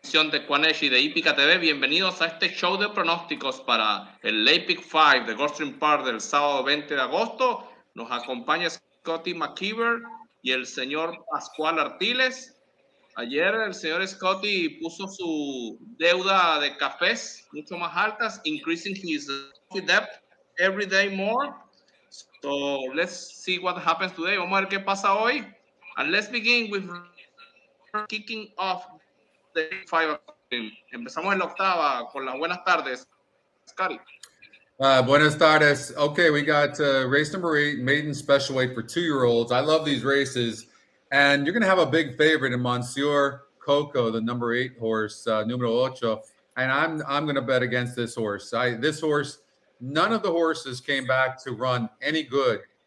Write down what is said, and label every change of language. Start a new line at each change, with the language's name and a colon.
Spanish: de EQUINEDGE y de Hípica TV. Bienvenidos a este show de pronósticos para el Epic 5 de Gulfstream Park del sábado 20 de agosto. Nos acompaña Scotty McKeever y el señor Pascual Artiles. Ayer el señor Scotty puso su deuda de cafés mucho más altas,
English: increasing his debt every day more. So let's see what happens today.
Spanish: Vamos a ver qué pasa hoy.
English: And let's begin with kicking off the 5.
Spanish: Empezamos en la octava con las buenas tardes. Scotty. Buenas tardes.
English: Okay, we got race number 8, maiden special weight for 2-year-olds. I love these races. And you're going to have a big favorite in Monsieur Coco, the number 8 horse, numero 8. And I'm going to bet against this horse. This horse, none of the horses came back to run any good.